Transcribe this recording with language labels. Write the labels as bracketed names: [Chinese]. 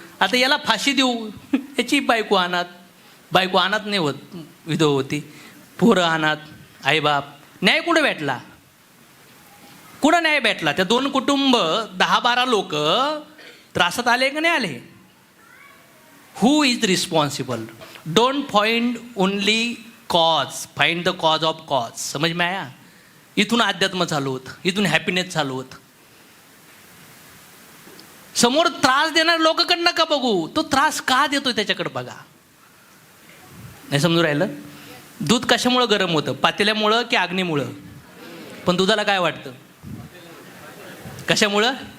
[Marathi] आता याला फाशी देऊ, याची बायको अनाथ नाही होत, विधवा होती, पोरं अनाथ, आईबाप. न्याय कुठं भेटला? कुठं न्याय भेटला? त्या 2 कुटुंब, 10-12 लोक त्रासात आले का नाही आले? [English] Who is responsible? Don't find only cause, find the cause of cause. [Hindi] समज में आया? [Marathi] इथून अध्यात्म चालू होत, इथून हॅपीनेस चालू होत. समोर त्रास देणार लोकांकडे नका बघू, तो त्रास का देतोय त्याच्याकडे बघा. नाही समजून राहिलं? दूध कशामुळं गरम होतं? पातेल्यामुळं की अग्नीमुळं? पण दुधाला काय वाटतं? कशामुळं?